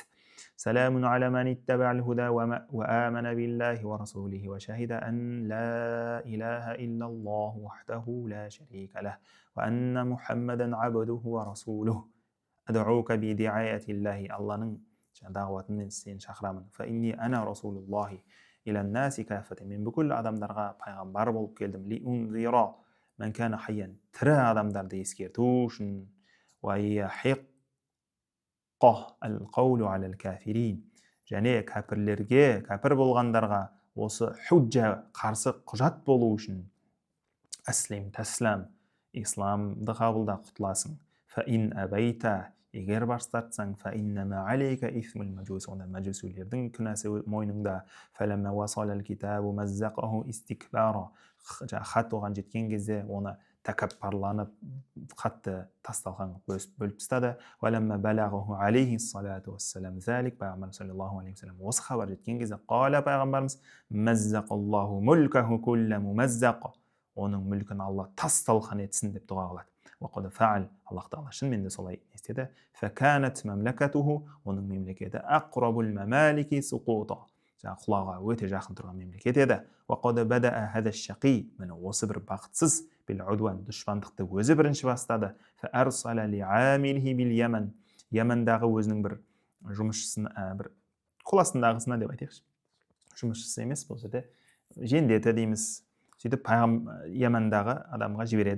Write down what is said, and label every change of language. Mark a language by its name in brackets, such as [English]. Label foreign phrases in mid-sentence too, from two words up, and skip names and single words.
[Arabic] سلام على من اتبع الهدى وآمن بالله ورسوله وشهد أن لا إله إلا الله وحده لا شريك له وأن محمدا عبده ورسوله. أدعوك بدعاية الله. [Kazakh] Allah'ın dağvatını seni şақырамын. [Arabic] فإني أنا رسول الله إلى الناس كافة. [Kazakh] Мен бүкіл адамдарға пайғамбар болып келдім. [Arabic] لأنذر من كان حيا. [Kazakh] Тірі адамдарды ескерту үшін. [Arabic] ويحق القول على الكافرين. [Kazakh] Және кәпірлерге, кәпір болғандарға осы худжа, қарсы құжат болу үшін. [Arabic] أسلم تسلم, [Kazakh] исламды қабылда, құтыласың. [Arabic] فإن أبيت, [Kazakh] егер бас тартсаң, [Arabic] فإنما عليك إثم المجوس, [Kazakh] онда мәжусилердің күнәсі мойныңда. [Arabic] فلما وصل الكتاب مزقه استكبارا. [Kazakh] Хат оған жеткен кезде оны тәкаппарланып хатты тасталған бөліп тастады. [Arabic] ولما بلغه عليه الصلاة والسلام ذلك, [Kazakh] пайғамбар [Arabic] صلى الله عليه وسلم [Kazakh] осы хабар жеткен кезде, [Arabic] قال пайғамбарымыз مزق الله ملكه كل ممزق, [Kazakh] оның мүлкін Алла тас-талқан етсін деп дұға қылады. [Arabic] وقد فعل, [Kazakh] Аллах Тағала шынымен солай істеді. [Arabic] فكانت مملكته, [Kazakh] оның мемлекеті [Arabic] أقرب الممالك سقوطا, [Kazakh] құлауға өте жақын тұрған мемлекет еді. [Arabic] وقد بدأ هذا الشقي, [Kazakh] міне осы бір бақытсыз дұшпандықты өзі бірінші бастады. Ямандағы өзінің бір жұмысшысын, бір қол астындағысына деп айтайықшы, жұмысшысы емес, бұл жерде жендеті дейміз. Сөйтіп Ямандағы адамға жібереді.